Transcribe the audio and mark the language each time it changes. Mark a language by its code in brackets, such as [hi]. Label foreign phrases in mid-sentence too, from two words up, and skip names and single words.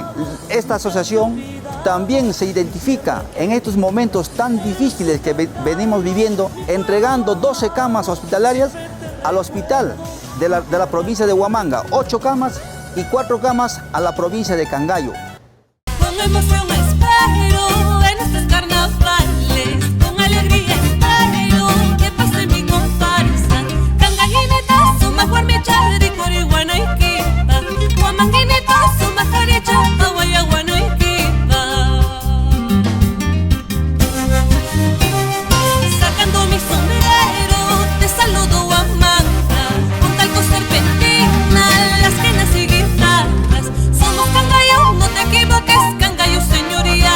[es] Esta asociación también se identifica en estos momentos tan difíciles que venimos viviendo, entregando 12 camas hospitalarias al hospital de la provincia de Huamanga, 8 camas y 4 camas a la provincia de Cangallo. Con emoción espero en estos carnavales, con alegría espero que pase mi comparsa. [qu] Cangallineta, suma guarmecha, de Coriguana y Quipa. Huamanguineta, suma carecha, aguayaguano y Quipa. [es] Sacando mi sombrero, te saludo Huamanga, con talco serpentina, las quenas y guitarras. Somos Cangallo, no te equivoques, Cangallo señorial.